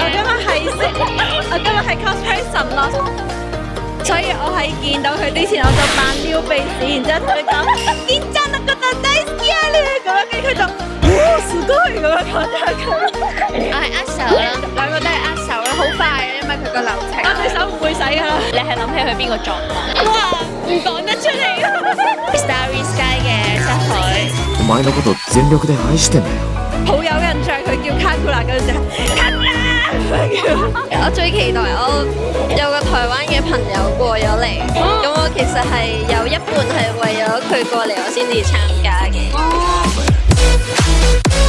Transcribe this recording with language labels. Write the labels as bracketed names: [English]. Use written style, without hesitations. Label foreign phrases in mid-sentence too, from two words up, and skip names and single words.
[Cantonese] 我今日係 cosplay 神咯，所以我喺見到佢之前我就扮撩鼻屎，然之後同佢講緊張得個大大聲啊你咁樣，跟住佢就すごい咁樣講咗佢。我係握手啦，兩個都係握手啦，好快嘅，因為佢個流程。我對手唔會使㗎啦。你係諗起去邊個狀況？哇，唔講得出嚟。 Starry Sky 嘅七海， [Japanese] お前のこと全力で愛してんだよ。 [Cantonese] 好有印象，佢叫卡庫拉嗰陣時，卡庫拉。我最期待我有個台灣嘅朋友過咗嚟，咁我其實係有一半係為咗佢過嚟，我先至參加嘅。